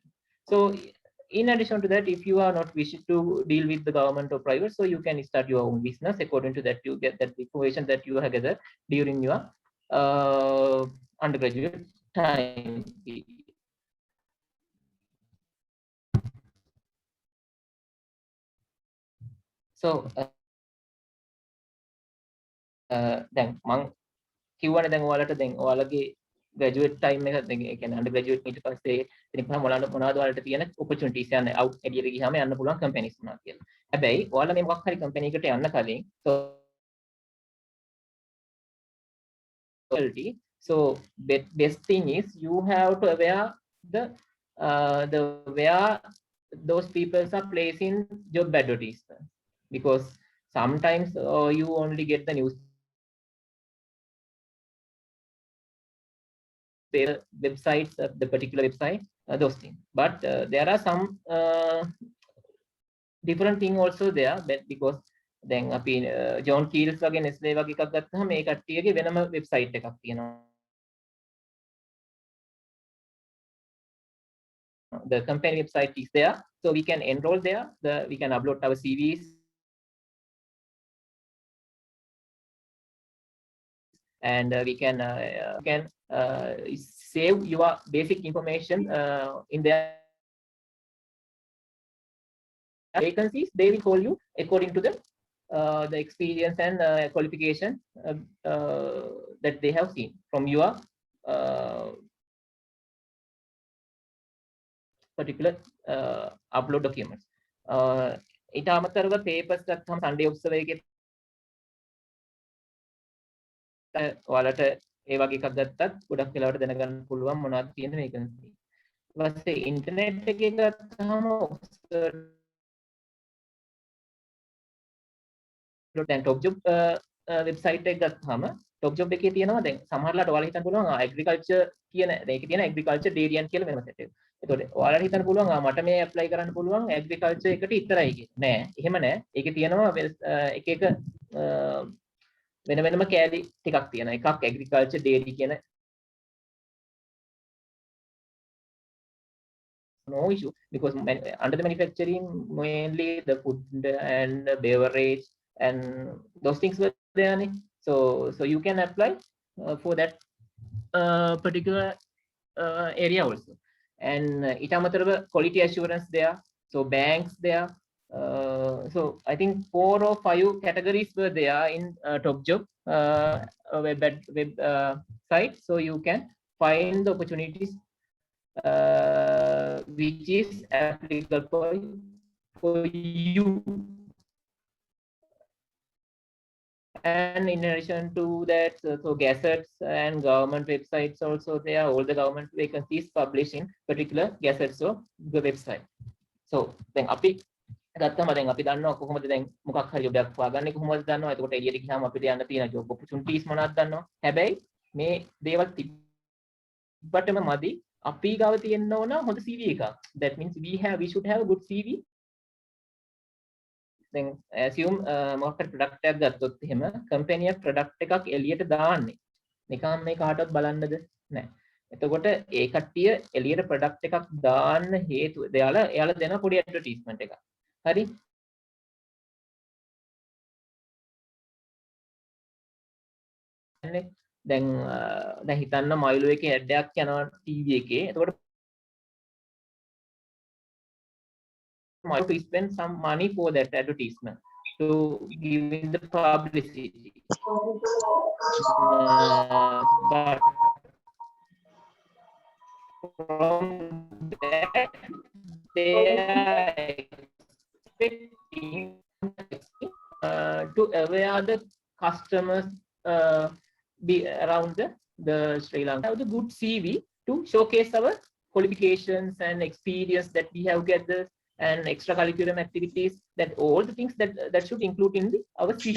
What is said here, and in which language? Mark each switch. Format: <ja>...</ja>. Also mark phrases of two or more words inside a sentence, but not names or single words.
<en>So in addition to that, if you are not wishing to deal with the government or private, so you can start your own business. According to that, you get that information that you have gathered during your undergraduate time.</en> <si>So දැන් මං කිව්වනේ දැන් ඔයාලට දැන් ඔයාලගේ</si> <en>graduate time</en> <si>එක දැන් ඒ කියන්නේ undergraduate ඊට පස්සේ ඉතින් පහ මොනවද ඔයාලට තියෙන opportunities යන out එළියට ගියාම යන්න පුළුවන් companies මොනවද කියලා. හැබැයි ඔයාලා මේ මොකක් හරි company එකකට යන්න කලින්</si> <en>so best thing is you have to aware the where those people are placing job advertisements, because sometimes you only get the news websites, the particular website, those things. But there are some different thing also there, but because</en> <si>දැන් අපි John Kiehl's වගේ Nestle වගේ එකක් ගත්තාම මේ කට්ටියගේ වෙනම වෙබ්සයිට් එකක් තියෙනවා.</si> <en>The company website is there, so we can enroll there. We can upload our CVs, and we can save your basic information in there. vacancies, they will call you according to the experience and qualification that they have seen from your particular upload documents.</en> <si>ඊට අමතරව papers ගත්තම Sunday Observer එකේ ඔයාලට ඒ වගේ එකක් ගත්තත් ගොඩක් වෙලාවට දැනගන්න පුළුවන් මොනවද තියෙන vacancy. ඊට පස්සේ ඉන්ටර්නෙට් එකේ ගත්තාම දැන් top job website එක ගත්තාම top job එකේ තියෙනවා දැන් සමහරලාට ඔයාලා හිතන්න පුළුවන් agriculture කියන ඒකේ තියෙන</si> <en>agriculture dairy</en> <si>කියලා වෙනම set එකක්. එතකොට ඔයාලට හිතන්න පුළුවන් මට මේ apply කරන්න පුළුවන් agriculture එකට විතරයි කියලා. නෑ, එහෙම නෑ. ඒකේ තියෙනවා එක එක වෙන වෙනම කෑලි ටිකක් තියෙනවා.</si> <en>එකක් agriculture dairy කියන no issue because under the manufacturing mainly the food and beverage and those things were there. So you can apply for that particular area also. And</en> <si>ඊට අමතරව</si> <en>quality assurance there, so banks there. So I think 4 or 5 categories were there in top job web site, so you can find the opportunities which is applicable for you. And in addition to that, so gazettes and government websites also there, all the government vacancies published in particular gazettes or the website.</en> <si>So then අපි ගත්තම දැන් අපි දන්නවා කොහොමද දැන් මොකක් හරි ජොබ් එකක් හොයාගන්නේ කොහොමද දන්නවා. එතකොට එළියට ගියාම අපිට යන්න තියෙන</si> <en>job opportunities</en> <si>මොනවද දන්නවා. හැබැයි මේ දේවල් තිබ්බටම මදි. අපි ගාව තියෙන්න ඕන හොඳ CV එකක්.</si> <en>That means we should have a good CV. then assume</en> <si>මොකක් හරි product එකක් ගත්තොත් එහෙම company එක product එකක් එළියට දාන්නේ නිකන් මේ කාටවත් බලන්නද නැහැ. එතකොට ඒ කට්ටිය එළියට product එකක් දාන්න හේතුව එයාලා දෙන පොඩි advertisement එකක්. හරි. දැන් හිතන්න මයිලෝ එකේ ad එකක් යනවා TV එකේ.</si> <en>එතකොට to spend some money for that advertisement to give in the publicity. But from that they are expecting to aware the customers be around the Sri Lanka have the good CV to showcase our qualifications and experience that we have gathered and extracurricular activities, that all the things that should include in our CV.</en>